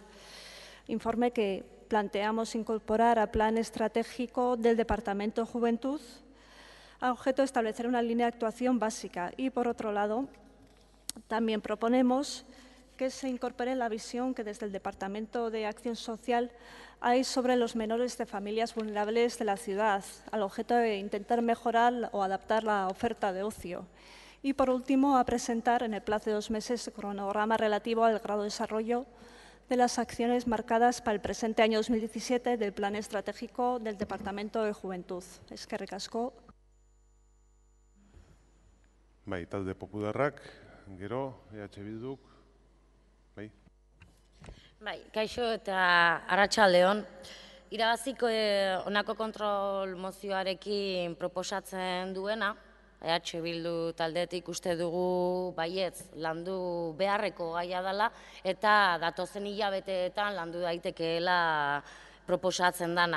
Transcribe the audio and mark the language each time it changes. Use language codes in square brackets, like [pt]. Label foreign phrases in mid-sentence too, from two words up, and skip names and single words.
[es] Informe que planteamos incorporar al Plan Estratégico del Departamento de Juventud a objeto de establecer una línea de actuación básica y, por otro lado, también proponemos que se incorpore la visión que desde el Departamento de Acción Social hay sobre los menores de familias vulnerables de la ciudad, al objeto de intentar mejorar o adaptar la oferta de ocio. Y, por último, a presentar en el plazo de 2 meses el cronograma relativo al grado de desarrollo de las acciones marcadas para el presente año 2017 del Plan Estratégico del Departamento de Juventud. [eu] Eskerrik asko. Bai, talde popularrak, gero, EH Bilduk. Bai, kaixo eta arratsaldeon. Irabaziko honako kontrol mozioarekin proposatzen duena, EH Bildu taldetik uste dugu baietz landu beharreko gaia dela eta datozen hilabeteetan landu daitekeela proposatzen dana.